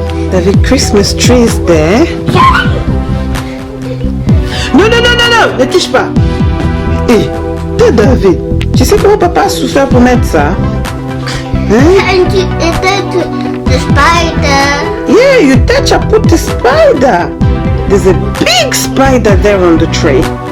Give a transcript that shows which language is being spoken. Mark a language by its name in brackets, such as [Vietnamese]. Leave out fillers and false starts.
[English] David, Christmas tree is there. [French] Non, ne touche pas. Hé, toi David, tu sais comment papa a souffert pour mettre ça? [English] And you touch the spider. Yeah, you touch, I put the spider. There's a big spider there on the tree.